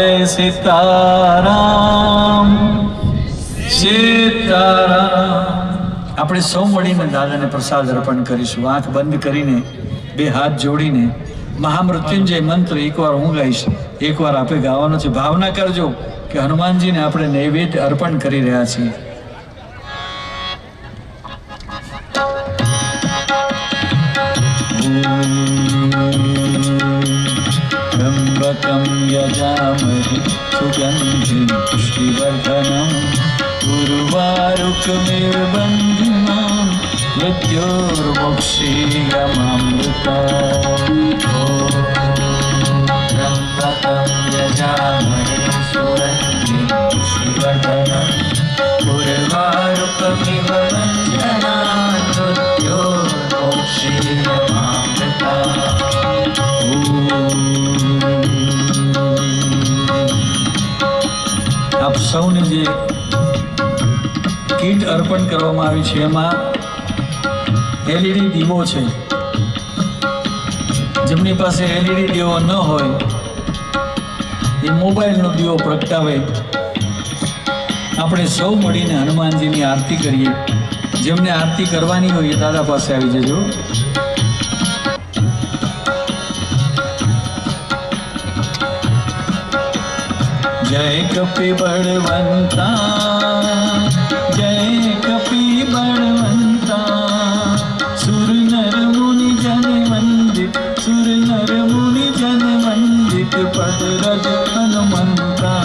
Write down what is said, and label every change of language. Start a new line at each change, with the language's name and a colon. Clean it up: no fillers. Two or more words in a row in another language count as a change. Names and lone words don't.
Gujarati: સીતારામ સીતારામ. આપણે સૌ મળીને દાદાને પ્રસાદ અર્પણ કરીશું. આંખ બંધ કરીને બે હાથ જોડીને મહામૃત્યુંજય મંત્ર એકવાર હું ગાઈશ, એકવાર આપે ગાવાનો છે. ભાવના કરજો કે હનુમાનજીને આપણે નૈવેદ્ય અર્પણ કરી રહ્યા છીએ.
Sanskrit: त्र्यम्बकं यजामहे सुगन्धिं पुष्टिवर्धनं उर्वारुकमिव बन्धिनां मृत्योर्मुक्षीयमामृता. त्र्यम्बकं यजामहे सुगन्धिं पुष्टिवर्धनम् उर्वारुकमिव बन्धनान् मृत्योर्मुक्षीयमामृता.
Gujarati: આપ સૌને જે કીટ અર્પણ કરવામાં આવી છે એમાં એલઈડી દીવો છે. જેમની પાસે એલઈડી દીવો ન હોય એ મોબાઈલનો દીવો પ્રગટાવે. આપણે સૌ મળીને હનુમાનજીની આરતી કરીએ. જેમને આરતી કરવાની હોય એ દાદા પાસે આવી જજો.
Hindi: जय कपि बलवंता, जय कपि बलवंता, सुर नर मुनि जन वंदित, सुर नर मुनि जन वंदित पद रज हनुमंता.